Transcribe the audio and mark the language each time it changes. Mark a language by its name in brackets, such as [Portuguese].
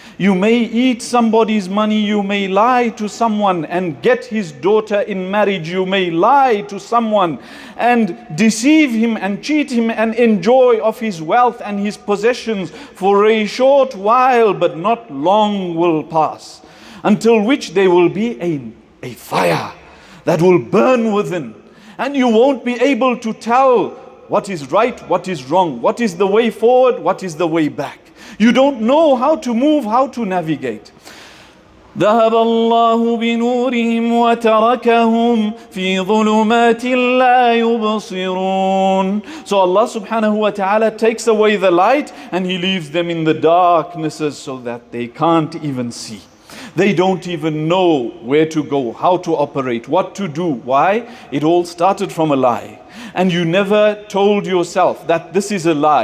[English] You may eat somebody's money, you may lie to someone and get his daughter in marriage, you may lie to someone and deceive him and cheat him and enjoy of his wealth and his possessions for a short while, but not long will pass, until which there will be a fire that will burn within, and you won't be able to tell what is right, what is wrong, what is the way forward, what is the way back. You don't know how to move, how to navigate. [Arabic] ذهب الله بنورهم وتركهم في ظلمات لا يبصرون. [English] So Allah subhanahu wa ta'ala takes away the light and He leaves them in the darknesses so that they can't even see. They don't even know where to go, how to operate, what to do. Why? It all started from a lie. And you never told yourself that this is a lie.